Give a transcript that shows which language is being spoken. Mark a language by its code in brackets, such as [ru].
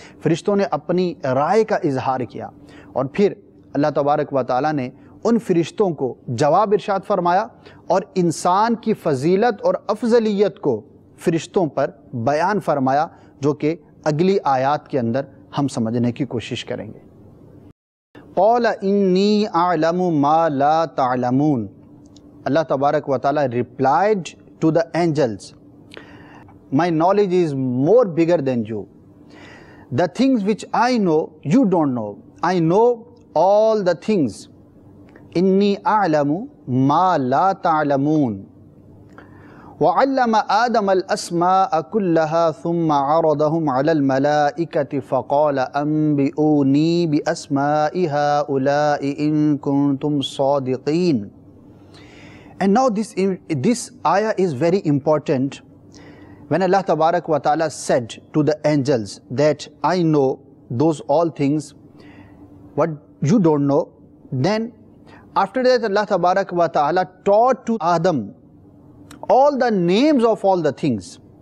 [hi] फ़रिश्तों ने अपनी राय का इजहार किया, और फिर अल्लाह तबारक व तआला ने उन फ़रिश्तों को जवाब इरशाद फरमाया, और इंसान की फ़जीलत और अफजलियत को फ़रिश्तों पर बयान फरमाया, जो कि अगली आयात के अंदर हम समझने की कोशिश करेंगे। [ar] क़ाल इन्नी अअलमु मा ला तअलमून, [en] अल्लाह तबारक व तआला replied to the angels, my knowledge is more bigger than you. The things which I know, you don't know. I know all the things. [ar] Inni a'lamu ma la ta'lamun. وعلم آدم الأسماء كلها ثم عرضهم على الملائكة فقال أنبئوني بأسماء هؤلاء إن كنتم صادقين. [en] And now this ayah is very important. When Allah Tabarak wa Ta'ala said to the angels that I know those all things what you don't know, then after that Allah Tabarak wa Ta'ala taught to Adam all the names of all the things.